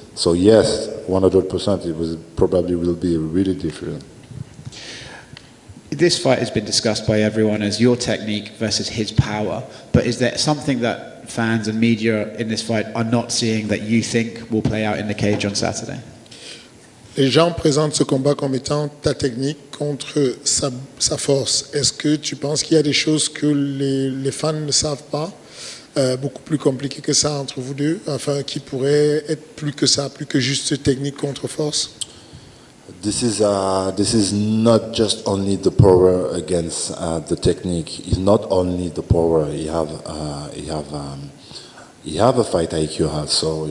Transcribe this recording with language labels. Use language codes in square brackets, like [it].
[en] So yes, 100%, will be really different. This fight has been discussed by everyone as your technique versus his power, but is there something that fans and media in this fight are not seeing that you think will play out in the cage on Saturday? [fr] Les gens présentent ce combat comme étant ta technique contre sa force. Est-ce que tu penses qu'il y a des choses que les fans ne savent pas, beaucoup plus compliquées que ça entre vous deux, enfin qui pourraient être plus que ça, plus que juste technique contre force? [en] This is not just only the power against the technique. It's not only the power. You have a fight IQ also.